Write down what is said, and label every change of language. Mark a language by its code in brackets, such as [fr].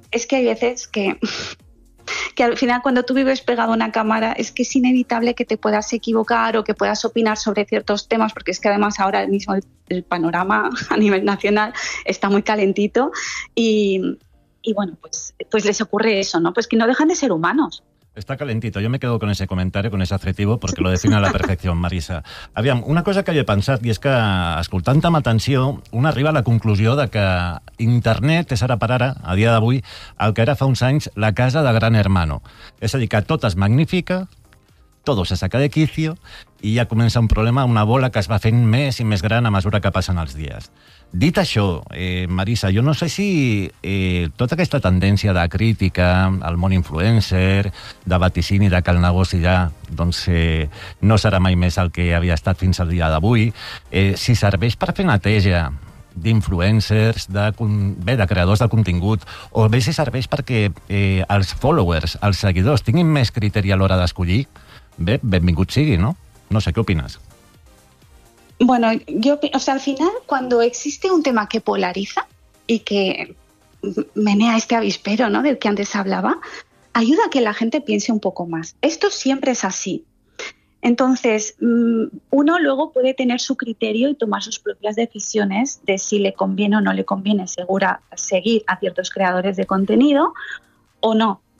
[es] Es que hay veces que al final cuando tú vives pegado a una cámara es que es inevitable que te puedas equivocar o que puedas opinar sobre ciertos temas, porque es que además ahora mismo el panorama a nivel nacional está muy calentito y bueno, pues les ocurre eso, ¿no? Pues que no dejan de ser humanos. Está calentito. Yo me quedo con ese comentario, con ese adjetivo, porque lo define a la perfección, Marisa. [ca] Aviam, una cosa que he pensat, i és que, escoltant-te amb atenció, un arriba a la conclusió de que internet és ara per ara, a dia d'avui, el que era fa uns anys la casa de Gran Hermano. És a dir, que tot es magnifica, tot [es] se saca de quicio, [ca] i ja comença un problema, una bola que es va fent més i més gran a mesura que passen els dies. Dit això, Marisa, jo no sé si tota aquesta tendència de crítica al món influencer, de vaticini, de que el negoci ja doncs, no serà mai més el que havia estat fins al dia d'avui, si serveix per fer neteja d'influencers, de creadors de contingut, o bé si serveix perquè els followers, els seguidors, tinguin més criteri a l'hora d'escollir, bé, benvingut sigui, no? No sé, què opines? [es] Bueno, yo, o sea, al final, cuando existe un tema que polariza y que menea este avispero, ¿no?, del que antes hablaba, ayuda a que la gente piense un poco más. Esto siempre es así. Entonces, uno luego puede tener su criterio y tomar sus propias decisiones de si le conviene o no le conviene seguir a ciertos creadores de contenido o no.